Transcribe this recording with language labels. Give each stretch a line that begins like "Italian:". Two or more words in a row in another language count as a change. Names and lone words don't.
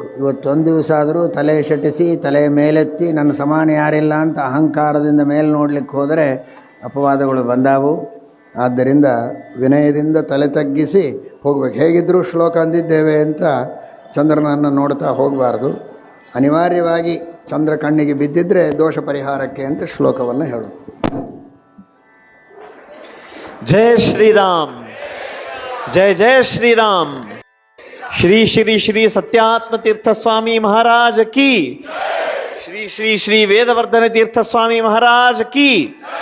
Kannada: ಇವತ್ತೊಂದು ದಿವಸ ಆದರೂ ತಲೆ ಶಟಿಸಿ ತಲೆ ಮೇಲೆತ್ತಿ ನನ್ನ ಸಮಾನ ಯಾರಿಲ್ಲ ಅಂತ ಅಹಂಕಾರದಿಂದ ಮೇಲೆ ನೋಡಲಿಕ್ಕೆ ಹೋದರೆ ಅಪವಾದಗಳು ಬಂದಾವು. ಆದ್ದರಿಂದ ವಿನಯದಿಂದ ತಲೆ ತಗ್ಗಿಸಿ ಹೋಗಬೇಕು. ಹೇಗಿದ್ದರೂ ಶ್ಲೋಕ ಅಂದಿದ್ದೇವೆ ಅಂತ ಚಂದ್ರನನ್ನು ನೋಡ್ತಾ ಹೋಗಬಾರ್ದು. ಅನಿವಾರ್ಯವಾಗಿ ಚಂದ್ರ ಕಣ್ಣಿಗೆ ಬಿದ್ದಿದ್ದರೆ ದೋಷ ಪರಿಹಾರಕ್ಕೆ ಅಂತ ಶ್ಲೋಕವನ್ನು ಹೇಳೋದು.
Hindi: जय श्री राम, जय जय श्री राम. श्री श्री श्री सत्यात्म तीर्थ स्वामी महाराज की, श्री श्री श्री वेदवर्धन तीर्थ स्वामी महाराज की.